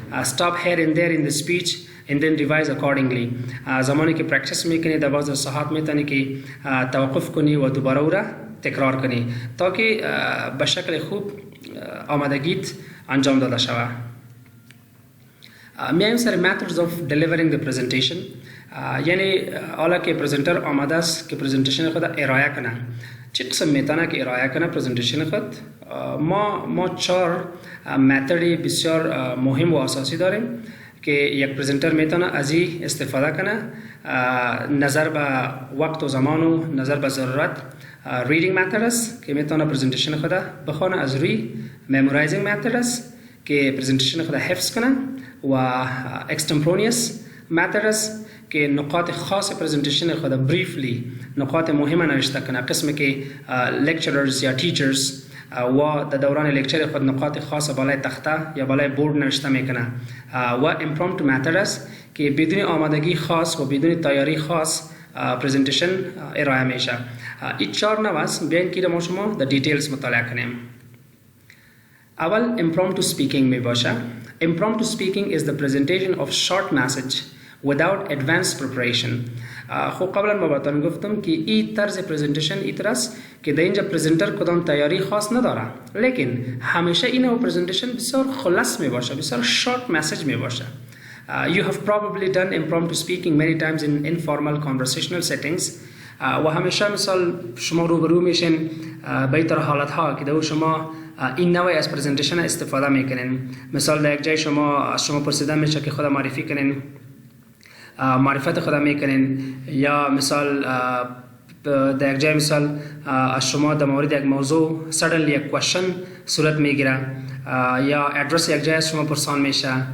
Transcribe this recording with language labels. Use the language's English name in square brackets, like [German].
[English] Stop here and there in the speech and then revise accordingly. [Persian] زمانی که پرکتیس میکنی در بعض ساعات میتونی که توقف کنی و دوباره او را تکرار کنی تا که به شکل خوب آمادگیت انجام داده شود. میایم سر [English] methods of delivering the presentation. [Persian] یعنی حالا که پرزنتر آماده است که پرزنتیشن خود ارائه کنه، چه قسم میتونه که ارائه کنه پرزنتیشن خود؟ ما 4 متدی بسیار مهم و اساسی داریم که یک پرزنتر میتونه از این استفاده کنه نظر به وقت و زمان و نظر به ضرورت. reading method است که میتونه پرزنتیشن خود بخونه از روی. memorizing method است که پرزنتیشن خود حفظ کنه و extemporaneous method است که نقاط خاص پرزنتیشن خود بریفلی نقاط مهم نوشته کنه، قسمی که [English] lecturers یا teachers [Persian] و در دوران لکچر خود نقاط خاص بالای تخته یا بالای بورد نوشته میکنه. و impromptu method است که بدون آمادگی خاص و بدون تیاری خاص پرزنتیشن ارائه میشه. این 4 نوع است. بیاین که ما شما در دیتیلز مطالعه کنیم. اول impromptu speaking می باشه. [English] Impromptu speaking is the presentation of short message without advanced preparation. [Persian] خب قبلا ما باتون گفتم که این طرز پرزنتیشن این طرز که در اینجا پرزنتر کدام تیاری خاص نداره، لیکن همیشه این پرزنتیشن بسیار خلاص می باشه، بسیار شورت مسیج می باشه. [English] You have probably done impromptu speaking many times in informal conversational settings. [Persian] و همیشه مثال شما روبرو میشین به این طرح حالت ها که در شما این نوع از پرزنتیشن استفاده میکنین. مثال در یک جای شما پرسیده میشه که خود معرفی کنین، معرفت خود میکنین، یا مثال در یک جای مثال از شما در مورد یک موضوع suddenly یک question صورت میگیره، یا ادرس یک جای از شما پرسان میشه.